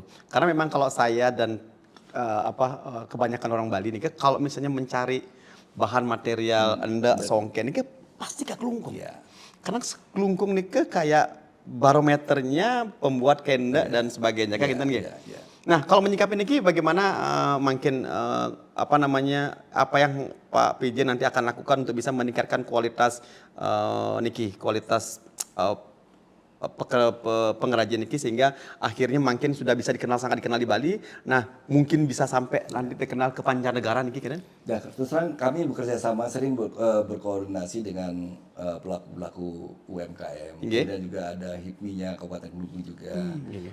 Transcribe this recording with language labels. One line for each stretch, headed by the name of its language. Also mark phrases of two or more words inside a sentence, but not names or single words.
Indonesian: Karena memang kalau saya dan kebanyakan orang Bali nih, kalau misalnya mencari bahan material endak songken ini pasti ke kelungkung. Iya. Karena kelungkung nih kayak barometernya pembuat kenda dan sebagainya kan Iya, gitu nggih. iya, iya. Nah, kalau menyikapi niki bagaimana mungkin apa namanya apa yang Pak PJ nanti akan lakukan untuk bisa meningkatkan kualitas niki kualitas pengrajin niki sehingga akhirnya makin sudah bisa sangat dikenal di Bali. Nah, mungkin bisa sampai nanti terkenal ke mancanegara niki kan? Ya, terus terang kami bekerja sama sering berkoordinasi dengan pelaku-pelaku UMKM. Nggih. Kemudian juga ada HIPMI-nya Kabupaten Kelungkung juga. Iya.